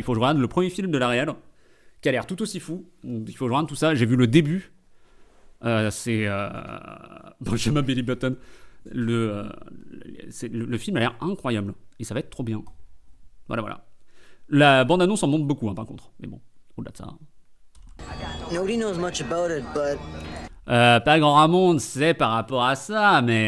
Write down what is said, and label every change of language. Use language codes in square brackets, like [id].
[fr] Il faut que je regarde le premier film de la réal qui a l'air tout aussi fou. Il faut que je regarde tout ça. J'ai vu le début. C'est Benjamin Billy Button. Le film a l'air incroyable. Et ça va être trop bien. Voilà. La bande-annonce en montre beaucoup, hein, par contre. Mais bon, au-delà de ça. [en] Nobody knows much about it, but [fr] Pas grand monde sait par rapport à ça, mais